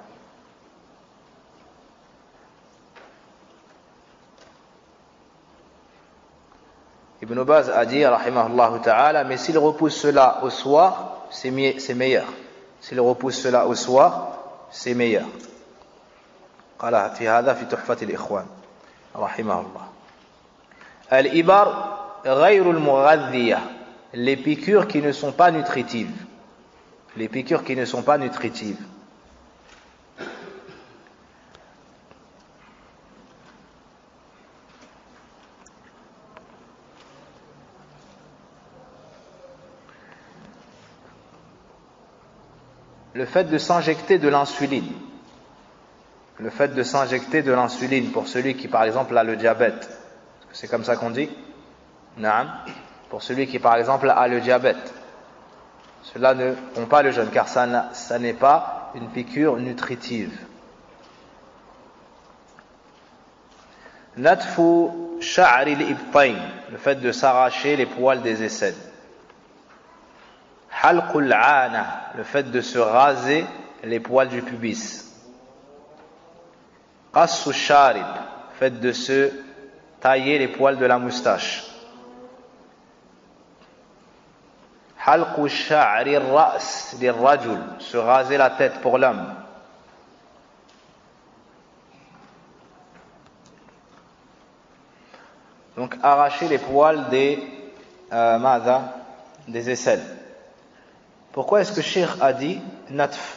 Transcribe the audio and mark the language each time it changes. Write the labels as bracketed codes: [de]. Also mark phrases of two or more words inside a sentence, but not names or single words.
[fr] Ibn Baz a dit, [ar] رحمه الله تعالى, [fr] mais s'il repousse cela au soir, c'est meilleur. S'il repousse cela au soir, c'est meilleur. [ar] قال في هذا في تحفة الإخوان رحمه الله. الإبر غير المغذية, [fr] les piqûres qui ne sont pas nutritives. Les piqûres qui ne sont pas nutritives. Le fait de s'injecter de l'insuline. Le fait de s'injecter de l'insuline pour celui qui, par exemple, a le diabète. C'est comme ça qu'on dit? Naam. Pour celui qui, par exemple, a le diabète. Cela ne rompt pas le jeûne, car ça n'est pas une piqûre nutritive. [ar] نتف شعر الإبطين. [fr] Le fait de s'arracher les poils des aisselles. [ar] حلق العانة, [fr] le fait de se raser les poils du pubis. [ar] قص الشارب, [fr] le fait de se tailler les poils de la moustache. [ar] حلق شعر الرأس للرجل, [fr] se raser la tête pour l'homme. Donc arracher les poils des aisselles. Pourquoi est-ce que Cheikh a dit natf?